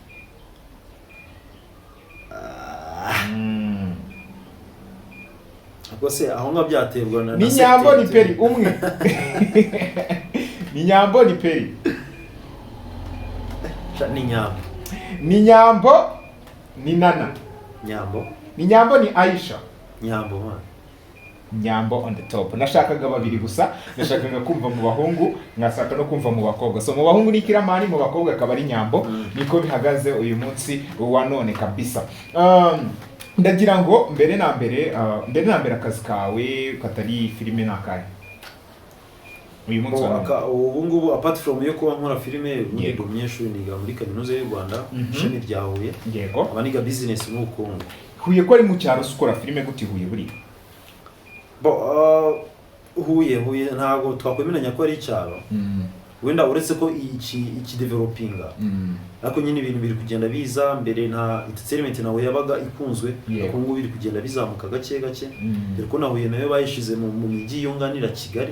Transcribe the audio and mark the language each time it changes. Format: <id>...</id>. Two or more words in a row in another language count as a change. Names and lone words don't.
<rw>Akose aho nga byaterwa na ni Nyambo ni Peri umwe? Ni Nyambo ni Peri? Ni Nyambo. Ni Nyambo ni Nana? Nyambo. Ni Nyambo ni Aisha? Nyambo man.</rw> <en>Nyambo on the top.</en> <rw>Nashakaga babiri gusa, nashakaga kumva mu bahungu, nkasaka no kumva mu bakobwa. So mu bahungu ni KILLAMAN, mu bakobwa akaba ari Nyambo. Niko bihagaze uyu munsi wa none kabisa. Ndagira ngo mbere na mbere akazi kawe katari filime nakaye uyu munsi ubu ngubu</rw> <en>apart from</en> <rw>yo kuba nkora filime ndi umunyeshuri niga muri kaminuza y'u Rwanda ishami rya Huye. Yego abaniga business n'ubukungu. Huye ko ari mu cyaro ukora filime gute Huye buri Huye ntabwo twakwemeranya ko ari icyaro wenda uretse ko iki developinga ariko nyine ibintu biri kugenda biza mbere nta entertainment nawe yabaga ikunzwe ariko ngo biri kugenda bizamuka gake dore ko nahuye nayo bayishize mu migi yunganira Kigali</rw>